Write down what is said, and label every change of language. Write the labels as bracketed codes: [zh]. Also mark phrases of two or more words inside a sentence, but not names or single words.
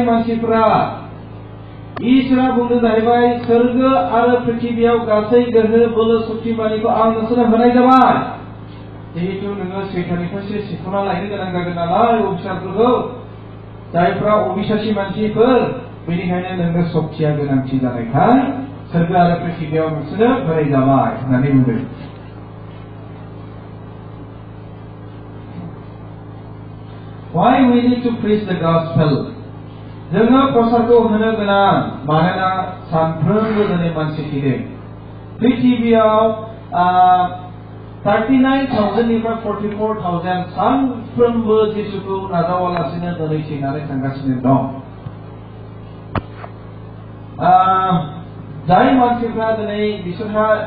[brx] मानसिफ्रा इसोरा बुंदों जाहैबाय सोरगो आरो पृथिबियाव गासै गोहो बोलो शक्तिमानिखौ आं नोंसोरनो होनाय जाबाय जिहेतु नोङो सैताननिफ्रायसो सिख'ना लायनो गोनां जागोन नालाय अफिसारफोरखौ जायफ्रा अबिसासि मानसिफोर बेनिखायनो नोंनो शक्तिया गोनांथि जानायखाय सोरगो आरो पृथिबियाव नोंसोरनो होनाय जाबाय होननानै बुंदों [en] Why we need to preach the gospel? [brx] जोङो प्रसारखौ होनो गोनां मानोना सानफ्रोमबो दिनै मानसि थैदों पृथिबियाव 39,000 निफ्राय 44,000 सानफ्रोमबो जिसुखौ नाजावालासिनो दिनै थैनानै थांगासिनो दं जाय मानसिफ्रा दिनै बिसोरहा